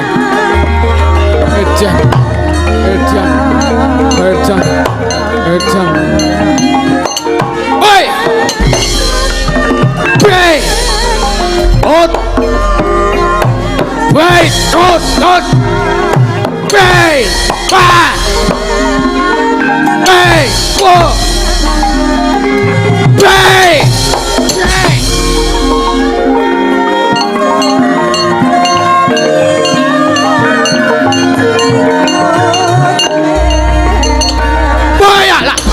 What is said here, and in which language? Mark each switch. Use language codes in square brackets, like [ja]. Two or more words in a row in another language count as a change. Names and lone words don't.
[jv] Edan. Edan. Edan. Edan. Oi! [en] Play! Out! Wait! Out! Out! Play! Back! Play! Go! Play! Play! Boyalah!